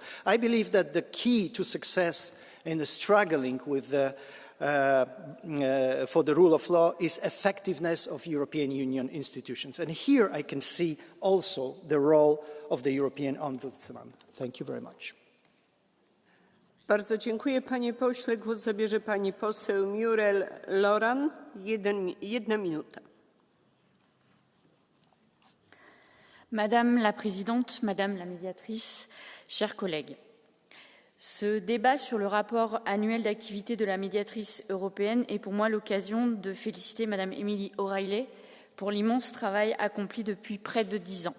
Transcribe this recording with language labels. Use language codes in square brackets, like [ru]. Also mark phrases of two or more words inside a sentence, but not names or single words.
[en] I believe that the key to success in the struggling with for the rule of law is effectiveness of European Union institutions. And here I can see also the role of the European Ombudsman. Thank you very much. [pl] Bardzo dziękuję, panie pośle. Głos zabierze pani poseł Muriel Loran. Jedna minuta. [fr] Madame la Présidente, Madame la Médiatrice, chers collègues, ce débat sur le rapport annuel d'activité de la médiatrice européenne est pour moi l'occasion de féliciter Madame Emily O'Reilly pour l'immense travail accompli depuis près de 10 ans.